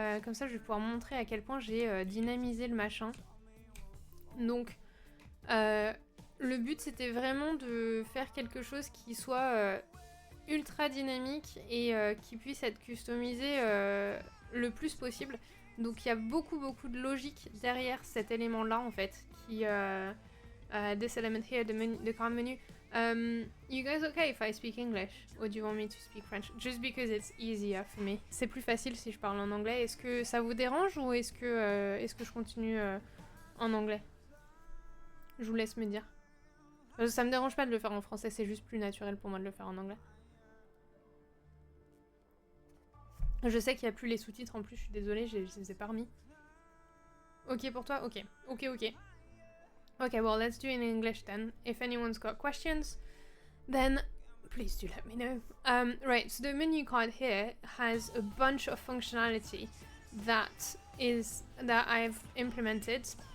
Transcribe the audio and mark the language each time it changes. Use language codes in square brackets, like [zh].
[fr] Comme ça je vais pouvoir montrer à quel point j'ai dynamisé le machin. Donc le but c'était vraiment de faire quelque chose qui soit... ultra dynamique et qui puisse être customisé le plus possible. Donc il y a beaucoup de logique derrière cet élément là en fait qui [en] this element here, the card menu. You guys okay if I speak English or do you want me to speak French? Just because it's easier for me. [fr] C'est plus facile si je parle en anglais. Est-ce que ça vous dérange ou est-ce que je continue en anglais? Je vous laisse me dire. Ça me dérange pas de le faire en français, c'est juste plus naturel pour moi de le faire en anglais. Je sais qu'il n'y a plus les sous-titres en plus, je suis désolée, je les ai pas remis. Ok pour toi? Ok. [en] Okay, well, let's do it in English then. If anyone's got questions, then please do let me know. Right, so the menu card here has a bunch of functionality that I've implemented.